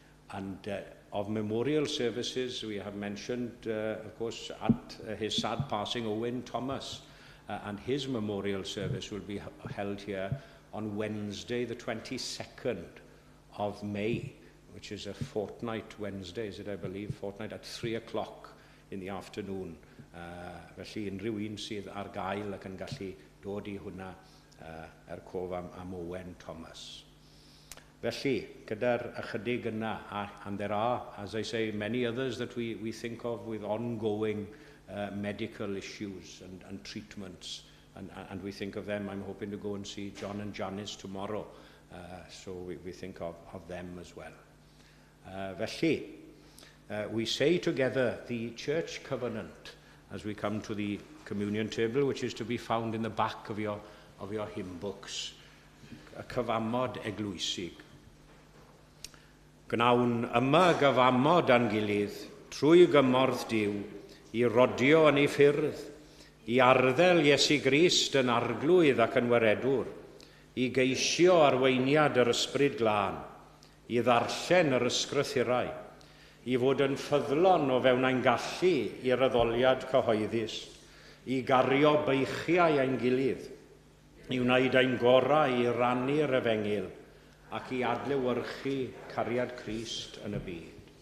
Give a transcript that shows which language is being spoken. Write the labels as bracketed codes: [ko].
[en] And of memorial services, we have mentioned, of course, at his sad passing, Owen Thomas, and his memorial service will be held here on Wednesday, the 22nd of May, which is a fortnight Wednesday, is it, I believe, fortnight at 3 o'clock in the afternoon. [cy] Felly unrhyw un sydd ar gael ac yn gallu dod I hwnna cof am Owen Thomas. Felly, gyda'r ychydig yna, [en] and there are, as I say, many others that we think of with ongoing medical issues and treatments, and we think of them. I'm hoping to go and see John and Janice tomorrow, so we think of them as well. Felly, we say together the church covenant as we come to the communion table, which is to be found in the back of your hymn books. [cy] A cyfamod eglwysig. Gnawn yma gyfamod a'n gilydd, trwy gymorth Duw, I rodio yn ei ffyrdd, I arddel Iesu Grist yn arglwydd ac yn weredwr, I geisio arweiniad yr ysbryd glân, I ddarllen yr ysgrythurau, I fod yn ffyddlon o fewn ein gallu i'r addoliad cyhoeddus, I gario beichiau ein gilydd, I wneud ein gorau I rannu'r efengil, ac I adlewyrchu cariad Crist yn y byd.